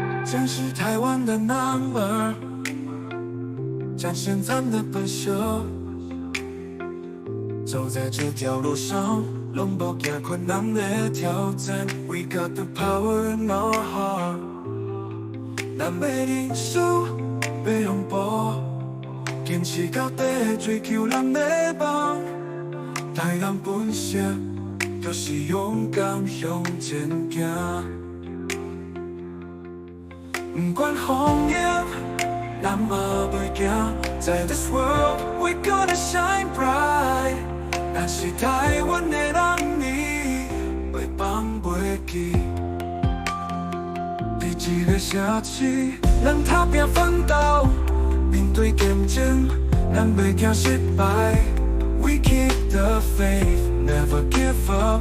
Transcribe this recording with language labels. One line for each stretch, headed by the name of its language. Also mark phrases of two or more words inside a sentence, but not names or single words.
Min Nan Chinese: 展示台湾的 number， 展现咱的本色。走在这条路上，拢无惊困难的挑战。
English: We got the power in our heart，
Min Nan Chinese: 咱要认输，要拥抱，坚持到底，追求咱的梦。台湾本色，就是勇敢向前行。不管风雨，咱嘛袂惊。
English: 在 This world we gonna shine bright。
Min Nan Chinese: 咱是台湾的人民，袂放袂记。伫一个城市，咱打拼奋斗，面对竞争，咱袂惊失败。
English: We keep the faith, never give up。